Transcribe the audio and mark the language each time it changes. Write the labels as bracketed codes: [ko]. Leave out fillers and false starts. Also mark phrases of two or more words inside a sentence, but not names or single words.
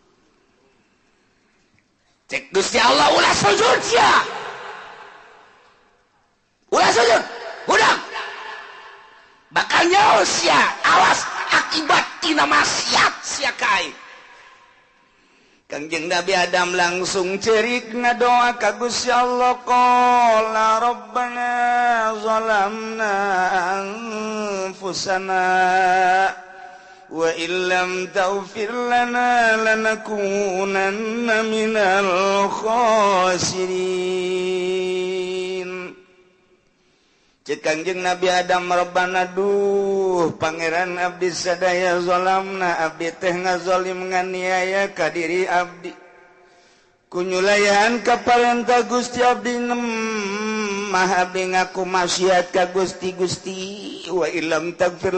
[su] cek Gusti Allah ulah sujud sia ulah sujud budak bakal nyaho sia awas akibat tina maksiat sia kae Kangjeng Nabi Adam langsung cerik ngadoa ka Gusti Allah [ar] قالا ربنا ظلمنا أنفسنا وإن لم تغفر لنا لنكونن من [su] khasirin cek Kangjeng Nabi Adam rabbana duh pangeran abdi sadaya zalamna abdi teh ngazalim nganiaya ka diri abdi kunyulayan ka parentah Gusti abdi mah abdi ngaku maksiat ka Gusti [ar] وإن لم تغفر